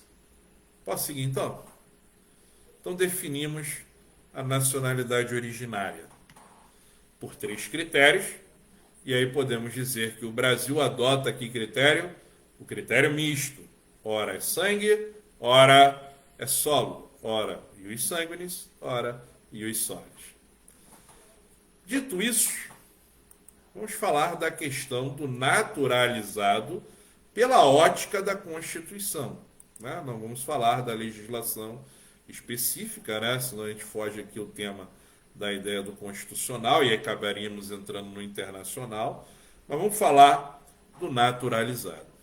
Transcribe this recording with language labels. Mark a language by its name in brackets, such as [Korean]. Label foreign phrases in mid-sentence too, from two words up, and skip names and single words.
[Portuguese] Posso seguir então? Então definimos a nacionalidade originária por 3 critérios, e aí podemos dizer que o Brasil adota aqui o critério misto. Ora é sangue, ora é solo, ora [Latin] ius sanguinis, [Portuguese] ora [Latin] ius solis. [Portuguese] Dito isso, vamos falar da questão do naturalizado pela ótica da Constituição. Né? Não vamos falar da legislação específica, né? Senão a gente foge aqui o tema da ideia do constitucional, e aí acabaríamos entrando no internacional, mas vamos falar do naturalizado.